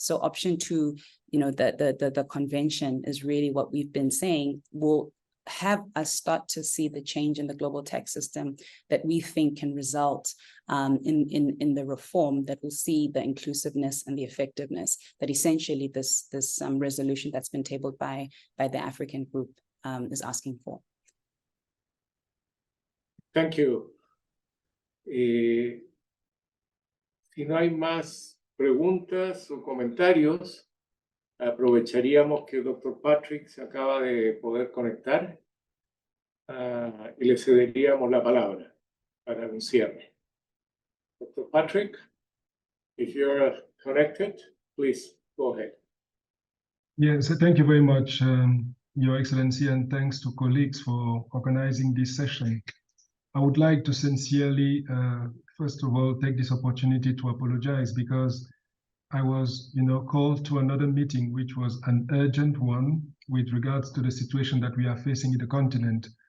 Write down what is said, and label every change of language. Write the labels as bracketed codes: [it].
[en] So option 2, you know, the convention is really what we've been saying will have us start to see the change in the global tax system that we think can result in the reform that will see the inclusiveness and the effectiveness that essentially this resolution that's been tabled by the African group is asking for. Thank you. [es] Si no hay más preguntas o comentarios, aprovecharíamos que el Dr. Patrick se acaba de poder conectar y le cederíamos la palabra para un cierre. Dr. [en] Patrick, if you're connected, please go ahead. Yes, thank you very much, Your Excellency, and thanks to colleagues for organizing this session. I would like to sincerely, first of all, take this opportunity to apologize because I was, called to another meeting, which was an urgent one with regards to the situation that we are facing in the continent.